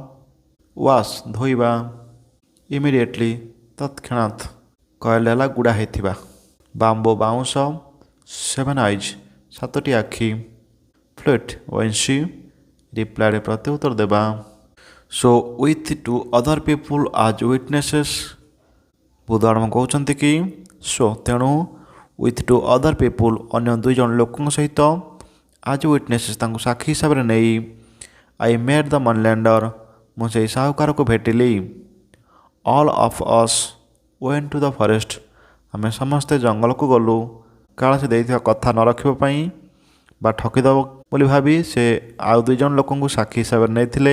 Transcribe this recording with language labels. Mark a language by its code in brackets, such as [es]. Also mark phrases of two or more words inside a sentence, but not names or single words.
[or] ୱାଶ୍ ଧୋଇବା, ଇମିଡ଼ିଏଟଲି ତତ୍କ୍ଷଣାତ୍, କଏଲ୍ ହେଲା ଗୁଡ଼ା ହେଇଥିବା, ବାମ୍ବୋ ବାଉଁଶ, 7 ଆଇଜ୍ 7ଟି ଆଖି, ଫ୍ଲୁଟ୍ ବଂଶୀ, ରିପ୍ଲାଏଡ୍ ପ୍ରତ୍ୟୁତ୍ତର ଦେବା। [en] So with 2 other people as witnesses, [or] ବୁଦ୍ଧ କହୁଛନ୍ତି କି ସୋ ତେଣୁ [en] with 2 other people [or] ଅନ୍ୟ 2 ଜଣ ଲୋକଙ୍କ ସହିତ [en] as witnesses [or] ତାଙ୍କୁ ସାକ୍ଷୀ ହିସାବରେ ନେଇ [en] I met the moneylender [or] ମୁଁ ସେହି ସାହୁକାରକୁ ଭେଟିଲି। [en] All of us went to the forest [or] ଆମେ ସମସ୍ତେ ଜଙ୍ଗଲକୁ ଗଲୁ। କାଳେ ସେ ଦେଇଥିବା କଥା ନ ରଖିବା ପାଇଁ ବା ଠକିଦେବ ବୋଲି ଭାବି ସେ ଆଉ 2 ଜଣ ଲୋକଙ୍କୁ ସାକ୍ଷୀ ହିସାବରେ ନେଇଥିଲେ।